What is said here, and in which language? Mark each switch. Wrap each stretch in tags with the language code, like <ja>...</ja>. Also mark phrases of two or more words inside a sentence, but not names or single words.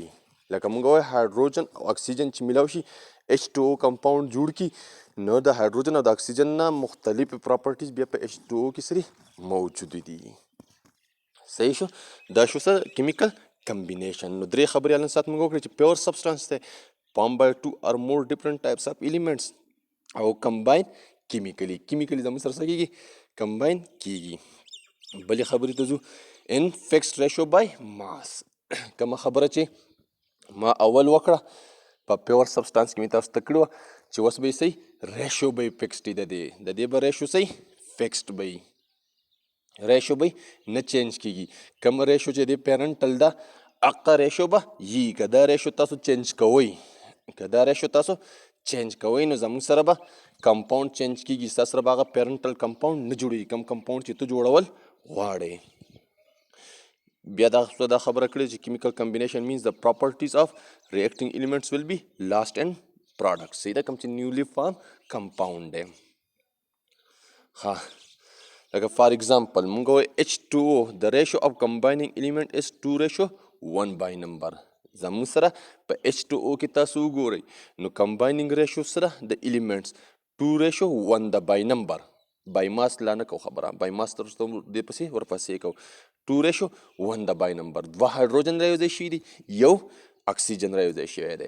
<ps>لکه موږ وایو هایډروجن او اکسیجن چې میلاو شي H2O کمپاوند جوړ کړي نو د هایډروجن او د اکسیجن نه مختلفې پراپرټیز بیا په H2O کې سرې موجود دي صحیح شو دا شو څه</ps> <en>chemical combination</en> <ps>نو درې خبرې نن ساعت موږ وکړې چې</ps> <en>pure substance</en> <ps>دی</ps> <en>form by 2 or more different types of elements</en> <ps>او</ps> <en>combine chemically</en> <ps>زموږ سره څه کېږي کمباین کیږي. بلې خبرې ته ځو</ps> <en>in fixed ratio by mass.</en> <ps>کومه خبره چې ما اول وکړه په</ps> <en>pure substance</en> <ps>کې مې تاسو ته کړې وه چې اوس به یې صحیح ریشو به یې فکسډ وي. د دې به ریشو صحیح فکسډ به وي، ریشو به نه چینج کیږي. کوم ریشو چې د پیرنټل ده هغه ریشو به یي. که دا ریشو تاسو چینج کوئ نو زموږ سره به کمپاوند چینج کیږي. ستا سره به هغه پیرنټل کمپاوند نه جوړېږي، کوم کمپاوند چې ته جوړول غواړې. بیا دا خبره کړې چې</ps> <en>chemical combination means the properties of reacting elements will be lost in product.</en> <ps>صحیح ده، کوم چې</ps> <en>newly formed compound</en> <ps>دی. ها لکه</ps> <en>for example</en> <ps>مونږ وایو</ps> <en>H2O the ratio of combining element is 2:1 by number.</en> <ps>زموږ سره په H2O کې تاسو وګورئ نو</ps> <en>combining ratio</en> <ps>سره د ایلیمنټس 2:1 ده</ps> <en>by number. by mass</en> <ps>لا نه کو خبره،</ps> <en>by mass</en> <ps>تر څو دې پسې ورپسې کو 2:1 ده</ps> <en>by number.</en> <ps>دوه هایدروجن رايوځای شوي دي، یو اکسیجن رايوځای شوی دی.</ps>